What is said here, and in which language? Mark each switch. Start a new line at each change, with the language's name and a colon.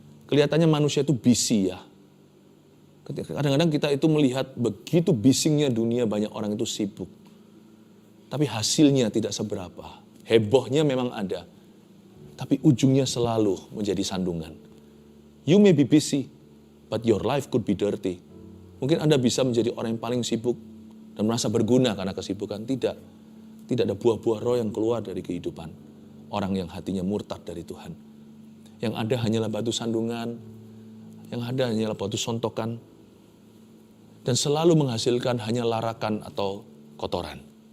Indonesian: Kelihatannya manusia itu busy ya. Kadang-kadang kita itu melihat begitu bisingnya dunia, banyak orang itu sibuk. Tapi hasilnya tidak seberapa. Hebohnya memang ada. Tapi ujungnya selalu menjadi sandungan.
English: You may be busy, but your life could be dirty.
Indonesian: Mungkin Anda bisa menjadi orang yang paling sibuk dan merasa berguna karena kesibukan. Tidak. Tidak ada buah-buah roh yang keluar dari kehidupan orang yang hatinya murtad dari Tuhan. Yang ada hanyalah batu sandungan, yang ada hanyalah batu sontokan, dan selalu menghasilkan hanya larakan atau kotoran.